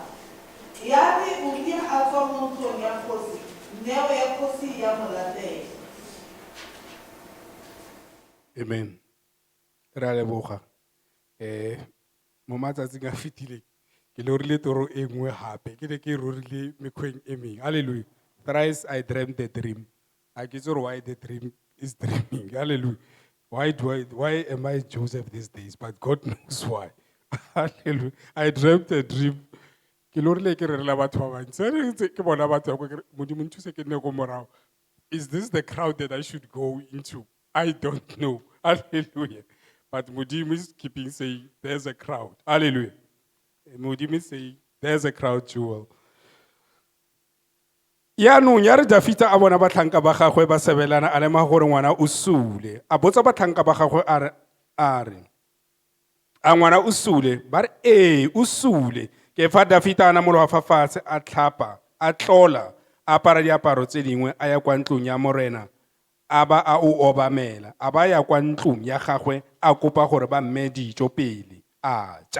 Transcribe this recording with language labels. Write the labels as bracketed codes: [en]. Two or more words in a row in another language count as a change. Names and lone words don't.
[tn] Ya re Uria a tswa mo ntlong ya kgosi neo ya kgosi ya mo latela. Amen. Re a leboga. Mo matsatsing a fitileng ke le rile toro e nngwe gape ke ne ke rorile mekgweng e mengwe. Hallelujah. [en] Thrice I dreamt the dream. I get why the dream is dreaming. Hallelujah. Why am I Joseph these days? But God knows why. Hallelujah. I dreamt a dream. [tn] Ke lorile ke re la batho ba bantsi ke bona batho ba ke modimo ntshuse ke nne go morago. [en] Is this the crowd that I should go into? I don't know. Hallelujah. But modimo is keeping saying there's a crowd. Hallelujah. Modimo is saying there's a crowd, Jewel. [tn] Yaanong ya re Dafita a bona batlhanka ba gagwe ba sebelana a lema gore ngwana o sule a botsa batlhanka ba gagwe a re a ngwana o sule ba re ee o sule. Ke fa Dafita a namologa fa fatshe a tlhapa a tlola a apara diaparo tse dingwe a ya kwa ntlong ya morena a ba a o obamela a ba ya kwa ntlong ya gagwe a kopa gore ba mme dijo pele a ja.